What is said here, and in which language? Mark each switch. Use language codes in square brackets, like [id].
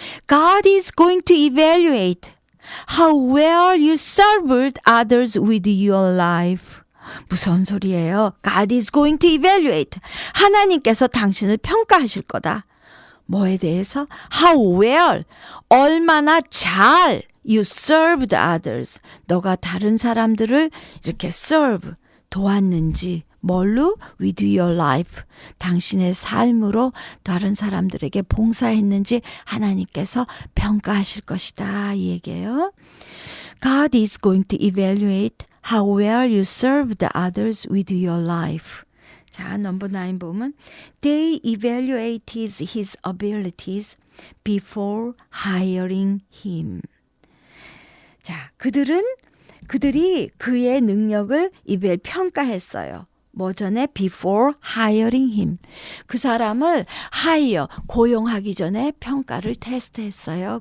[en] God is going to evaluate how well you served others with your life. [ko] 무서운 소리예요. [en] God is going to evaluate. [ko] 하나님께서 당신을 평가하실 거다. 뭐에 대해서? [en] How well. [ko] 얼마나 잘 [en] you served others. [ko] 너가 다른 사람들을 이렇게 serve. 도왔는지 뭘로? With your life. 당신의 삶으로 다른 사람들에게 봉사했는지 하나님께서 평가하실 것이다. 이 얘기예요. [en] God is going to evaluate how well you served others with your life. [ko] 자, 넘버 9 보면 [en] They evaluated his abilities before hiring him. [ko] 자, 그들이 그의 능력을 평가했어요. 뭐 전에 [en] before hiring him. [ko] 그 사람을 hire, 고용하기 전에 평가를 테스트했어요.